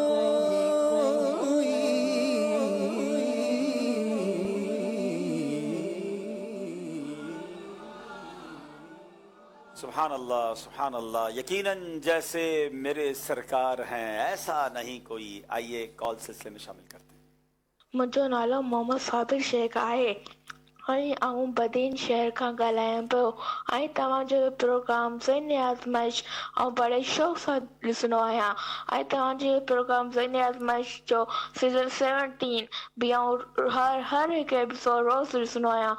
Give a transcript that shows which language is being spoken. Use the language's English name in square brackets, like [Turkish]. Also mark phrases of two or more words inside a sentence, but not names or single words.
[Urdu] سبحان اللہ سبحان اللہ، یقیناً جیسے میرے سرکار ہیں ایسا نہیں کوئی۔ آئیے کال سلسلے میں شامل کرتے ہیں۔ [Sindhi] मुंहिंजो नालो मोहम्मद साबिर शेख आहे ऐं आऊं बदीन शहर खां ॻाल्हायां पियो ऐं तव्हांजो प्रोग्राम ज़हनी आज़माइश ऐं बड़े शौक़ सां ॾिसंदो आहियां ऐं तव्हांजे प्रोग्राम ज़हनी आज़माइश जो सीज़न 17 बि आऊं हर हिकु एपिसोड रोज़ ॾिसंदो आहियां।